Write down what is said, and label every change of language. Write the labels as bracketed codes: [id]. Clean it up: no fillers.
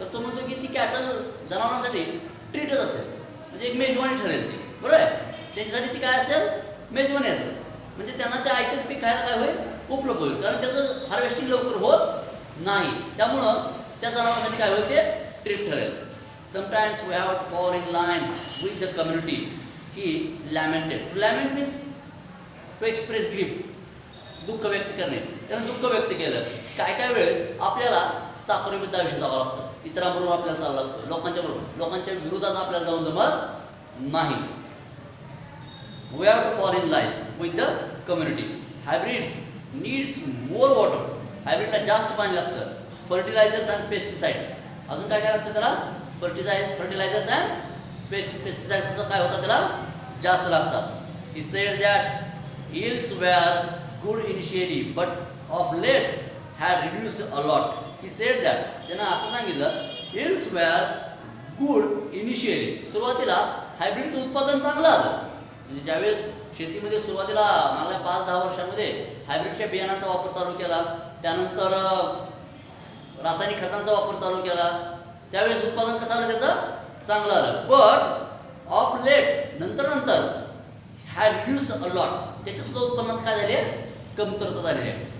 [mr] तर तो म्हणतो की ती कॅटल जनावरांसाठी ट्रीटच असेल. म्हणजे एक मेजवानी ठरेल ती. बरोबर आहे. त्यांच्यासाठी ती काय असेल? मेजवानी असेल. म्हणजे त्यांना ते ऐकच पीक खायला काय होईल? उपलब्ध होईल. कारण त्याचं हार्वेस्टिंग लवकर होत नाही. त्यामुळं त्या जनावरांसाठी काय होईल? ते ट्रीट ठरेल. [en] Sometimes we have to fall in line with the community. He lamented. To lament means to express grief. [mr] दुःख व्यक्त करणे. त्यानं दुःख व्यक्त केलं. काय वेळेस आपल्याला चाकोरीबद्ध आयुष्य जगावं लागतं. इतरांबरोबर आपल्याला चाललं लागतं. लोकांच्या विरोधात आपल्याला जाऊन जमत नाही. [en] We have to fall in line with the community. Hybrids needs more water. [mr] हायब्रिडला जास्त पाणी लागतं. [en] Fertilizers and pesticides. [mr] अजून काय लागतं त्याला? फर्टिलायझर्स अँड पेस्टिसाइड्सचं काय होतं त्याला? जास्त लागतात. [en] He said that yields were good initially but of late had reduced a lot. He said that. [mr] त्यानं असं सांगितलं [en] yields were good initially. [mr] सुरुवातीला हायब्रिडचं उत्पादन चांगलं आलं. म्हणजे ज्यावेळेस शेतीमध्ये सुरुवातीला मागल्या 5-10 वर्षांमध्ये हायब्रिडच्या बियाणांचा वापर चालू केला, त्यानंतर रासायनिक खतांचा वापर चालू केला, त्यावेळेस उत्पादन कसं आलं? त्याचं चांगलं आलं. [en] but of late [mr] नंतर [en] Had reduced a lot. [mr] त्याच्या सुद्धा उत्पन्नात काय झाले? कमतरता झालेली आहे.